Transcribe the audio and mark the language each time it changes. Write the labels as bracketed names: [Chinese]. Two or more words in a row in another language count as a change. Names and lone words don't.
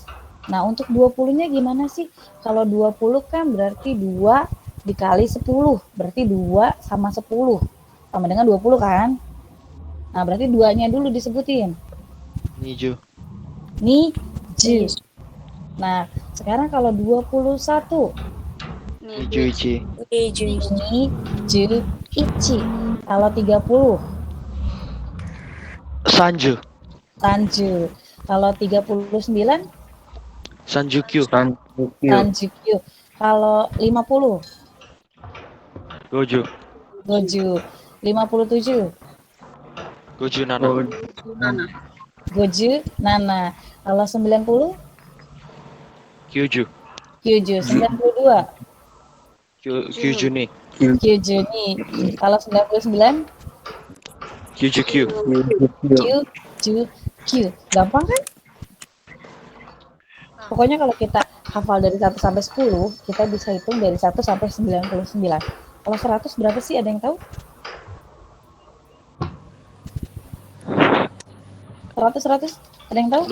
[Indonesian] Nah, untuk 20-nya gimana sih? Kalau 20 kan berarti 2 dikali 10. Berarti 2 sama 10. Sama dengan 20 kan? Nah, berarti 2-nya dulu disebutin. [Japanese] Niju. 二、十. [Indonesian] Nah, sekarang kalau 21. [Japanese] 二十 一. Ni, 十、一. [Indonesian] Kalau 30. [Japanese] Sanju. [Indonesian] Sanju. Kalau 39. [Japanese] 三十 九. 三十 九. 三十 九. [Indonesian] Kalau 50. [Japanese] Goju. Goju. 57. 五十 七. 五十、七. [Indonesian] Kalau 90. [Japanese] Kyuju. Kyuju. 92. 九十 二. 九十 二. [Indonesian] Kalau 99. [Japanese] 九十 九. 九十 九. [Indonesian] Gampang kan? Pokoknya kalau kita hafal dari 1 sampai 10, kita bisa hitung dari 1 sampai 99. Kalau 100 berapa sih? Ada yang tahu? 100? Ada yang tahu?